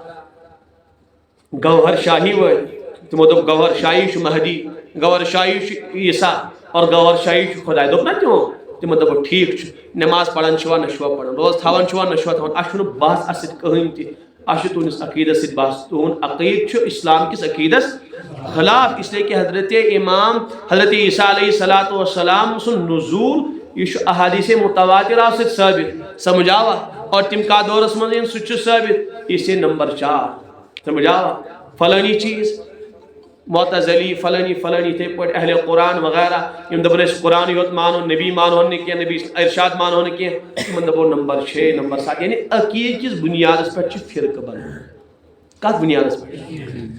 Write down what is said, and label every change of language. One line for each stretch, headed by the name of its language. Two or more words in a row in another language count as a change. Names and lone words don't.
Kashmiri: گوہر شاہی وٲلۍ تِمو دوٚپ گوہر شاہی چھُ مہدی گوہر شاہی چھُ عیٖسا اور گوہر شاہی چھُ خۄداے دوٚپ نا تِمو تِمو دوٚپُکھ ٹھیٖک چھُ نٮ۪ماز پران چھِوا نہ چھِوا پران روز تھاوان چھِوا نہ چھِوا تھاوان اَسہِ چھُنہٕ بحث اَتھ سۭتۍ کٕہٕنۍ تہِ اَسہِ چھُ تُہنٛدِس عقیٖدس سۭتۍ بحث تُہُنٛد عقیٖد چھُ اسلام کِس عقیٖدس خلاف اسلیے کہ حضرت امام حضرت عیسیٰ
Arabic: علیہ الصلوۃ والسلام
Kashmiri: سُنٛد نزول یہ چھُ احادیث متواترہ سۭتۍ ثٲبت سمجھ آوا اور تِم کتھ دورس منٛز یِن سُہ تہِ چھُ ثٲبت اسے نمبر 4 سمجھ آوا فلٲنی چیٖز معتزلی فلٲنی فلٲنی یِتھے پٲٹھۍ اہلِ قرآن وغیرہ یِم دپان أسۍ قرآنٕے یوت مانو نبی مانہون نہٕ کینٛہہ نبی ارشاد مانہون نہٕ کینٛہہ تِمن دپو نمبر 6 نمبر 7 یعنی عقیٖد کِس بُنیادس پٮ۪ٹھ چھِ فرقہٕ بنان کتھ بُنیادس پٮ۪ٹھ